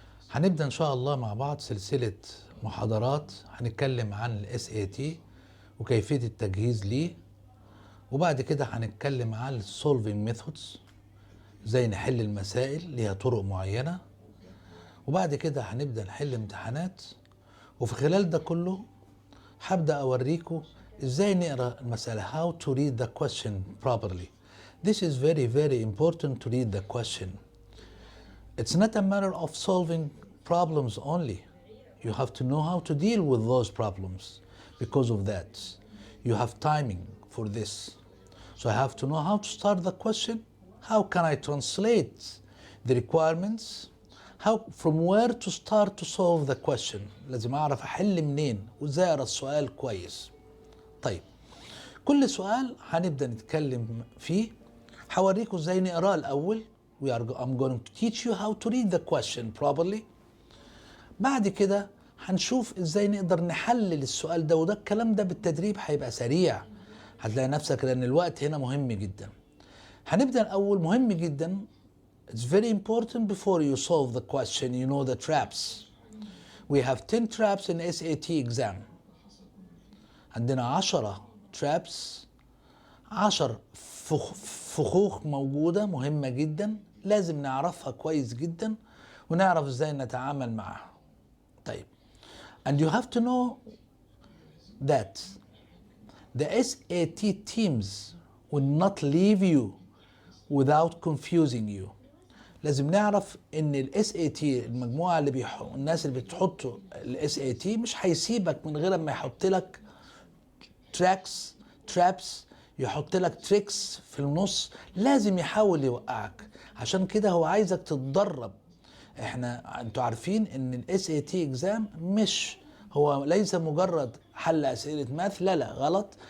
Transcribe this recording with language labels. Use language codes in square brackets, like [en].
[ar] هنبدأ إن شاء الله مع بعض سلسلة محاضرات هنتكلم عن الSAT وكيفية التجهيز ليه، وبعد كده هنتكلم عن [en] solving methods، [ar] ازاي نحل المسائل ليها طرق معينة، وبعد كده هنبدأ نحل امتحانات. وفي خلال ده كله هبدأ أوريكم ازاي نقرأ المسألة [en] how to read the question properly. This is very very important to read the question. It's not a matter of solving problems only. You have to know how to deal with those problems. Because of that, you have timing for this. So I have to know how to start the question, how can I translate the requirements, how from where to start to solve the question. [ar] لازم أعرف أحل منين وإزاي أقرأ السؤال كويس. طيب، كل سؤال هنبدأ نتكلم فيه هوريكم ازاي نقراه الأول. [en] I'm going to teach you how to read the question properly. [ar] بعد كده هنشوف ازاي نقدر نحلل السؤال ده، وده الكلام ده بالتدريب هيبقى سريع، هتلاقي نفسك لأن الوقت هنا مهم جدا. هنبدأ الأول. مهم جدا [en] it's very important before you solve the question you know the traps. We have 10 traps in SAT exam. [ar] عندنا 10 traps، 10 فخوخ موجودة مهمة جدا، لازم نعرفها كويس جدا ونعرف ازاي نتعامل معها. [en] طيب، and you have to know that the SAT teams will not leave you without confusing you. [ar] لازم نعرف ان ال SAT المجموعة اللي الناس اللي بتحطوا ال SAT مش هيسيبك من غير ما يحط لك traps، يحط لك تريكس في النص، لازم يحاول يوقعك. عشان كده هو عايزك تتدرب. انتوا عارفين ان ال SAT exam مش هو ليس مجرد حل اسئله ماث، لا غلط.